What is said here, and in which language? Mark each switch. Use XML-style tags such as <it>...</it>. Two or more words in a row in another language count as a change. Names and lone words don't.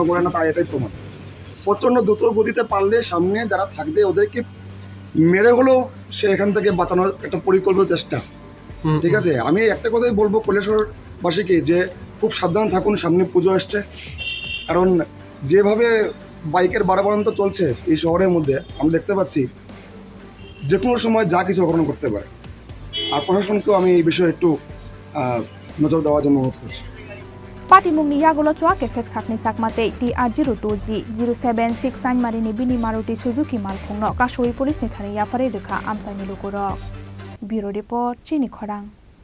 <bn>করে না তার এটাই প্রমাণ প্রচণ্ড দ্রুত গতিতে পারলে সামনে যারা থাকবে ওদেরকে মেরে হলেও সে এখান থেকে বাঁচানোর একটা পরিকল্পিত চেষ্টা ঠিক আছে আমি একটা কথাই বলবো কৈলাসহরবাসীকে যে খুব সাবধান থাকুন সামনে পুজো আসছে কারণ যেভাবে বাইকের বাড়াবাড়ন্ত চলছে এই শহরের মধ্যে আমরা দেখতে পাচ্ছি যে কোনো সময় যা কিছু অঘটন করতে পারে আর প্রশাসনকেও আমি এই বিষয়ে একটু নজর দেওয়ার জন্য অনুরোধ করছি</bn> <trp>Patimungni yagulo chuak efek sakni sakmate TR02G 0769 marini bini Maruti Suzuki malkhungno kasoi police ni thani yafare rekha amsai milukuro</trp> <en>Bureau Report</en> <trp>Chini Khorang</trp>